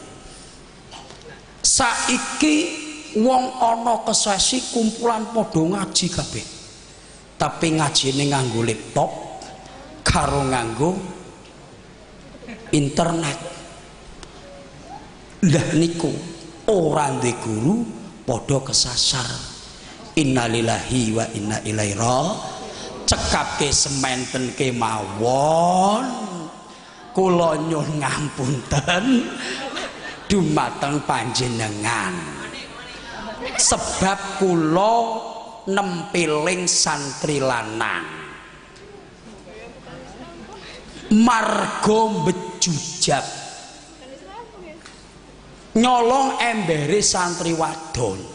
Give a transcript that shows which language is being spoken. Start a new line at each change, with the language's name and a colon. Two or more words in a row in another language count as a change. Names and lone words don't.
Javanese: Saiki wong ana kesasi kumpulan padha ngaji kabeh, tapi ngajine nganggo laptop karo nganggo internet. Lah niku ora ndek guru padha kesasar.
Arabic: إنا لله وإنا إليه راجعون.
Javanese: Cekapke sementen kemawon, kula nyuwun ngapunten dumateng panjenengan. Sebab kula nempiling santri lanang marga bejujat nyolong embere santri wadon.